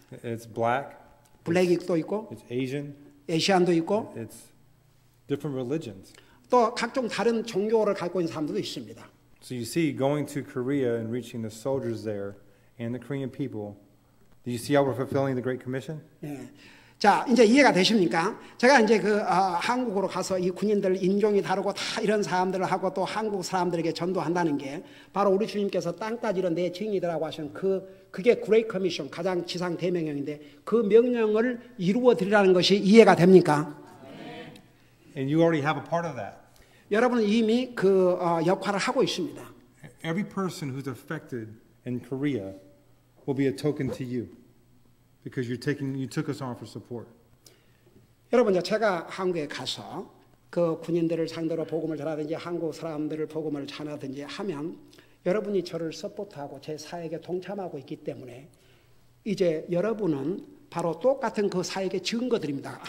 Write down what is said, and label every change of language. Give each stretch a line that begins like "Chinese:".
English: It's black.
Korean: 블랙도 있고,
English: It's Asian.
Korean: 에시안도 있고,
English: It's different religions.
Korean: 또 각종 다른 종교를 갖고 있는 사람들도 있습니다.
English: So you see, going to Korea and reaching the soldiers there and the Korean people, do you see how we're fulfilling the Great Commission?
Korean: 예. 자, 이제 이해가 되십니까? 제가 이제 한국으로 가서 이 군인들 인종이 다르고 다 이런 사람들을 하고 또 한국 사람들에게 전도한다는 게 바로 우리 주님께서 땅까지 이런 내 증인이라고 하신 그게 Great Commission 가장 지상 대명령인데 그 명령을 이루어 드리라는 것이 이해가 됩니까?
English: And you already have a part of that.
Korean: 여러분은 이미 그 역할을 하고 있습니다.
English: Every person who's affected in Korea will be a token to you because you took us on for support.
Korean: 여러분, 제가 한국에 가서 그 군인들을 상대로 복음을 전하든지 한국 사람들을 복음을 전하든지 하면 여러분이 저를 서포트하고 제 사역에 동참하고 있기 때문에 이제 여러분은 바로 똑같은 그 사역의 증거들입니다.